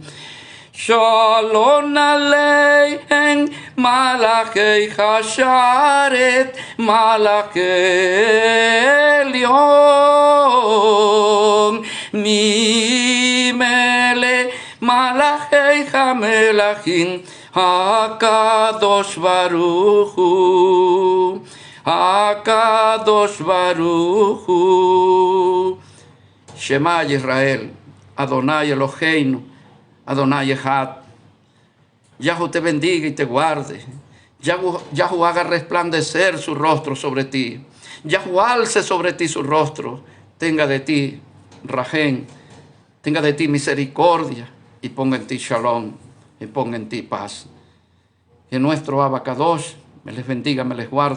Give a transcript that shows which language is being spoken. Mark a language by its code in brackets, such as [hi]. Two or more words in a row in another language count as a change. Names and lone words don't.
[he] שלום עליכם, מלאכי השרת, מלאכי עליון, ממלך, מלכי המלכים, הקדוש ברוך הוא, הקדוש ברוך הוא. שמע ישראל, אדוני אלהינו, אדוני אחד. [es] Yahweh te bendiga y te guarde. Yahweh haga resplandecer su rostro sobre ti. Yahweh alce sobre ti su rostro. Tenga de ti Rahem, tenga de ti misericordia y ponga en ti Shalom y ponga en ti paz. Que nuestro Abacadosh me les bendiga, me les guarde.